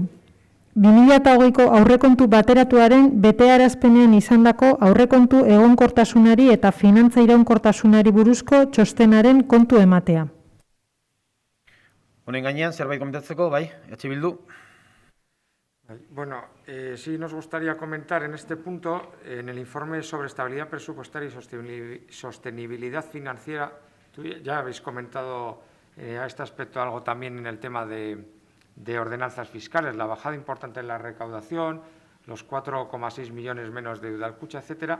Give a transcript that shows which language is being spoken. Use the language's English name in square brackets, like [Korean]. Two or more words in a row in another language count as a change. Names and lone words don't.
[Basque] 2008ko aurrekontu bateratuaren betearazpenean izandako aurrekontu egonkortasunari eta finantza iraunkortasunari buruzko txostenaren kontu ematea. Honen gainean, zerbait komentatzeko, bai, Bildu. [Spanish] Bueno, sí nos gustaría comentar en este punto, en el informe sobre estabilidad presupuestaria y sostenibilidad financiera, ya habéis comentado a este aspecto algo también en el tema de ordenanzas fiscales, la bajada importante en la recaudación, los 4,6 millones menos de Udalkutxa, etcétera.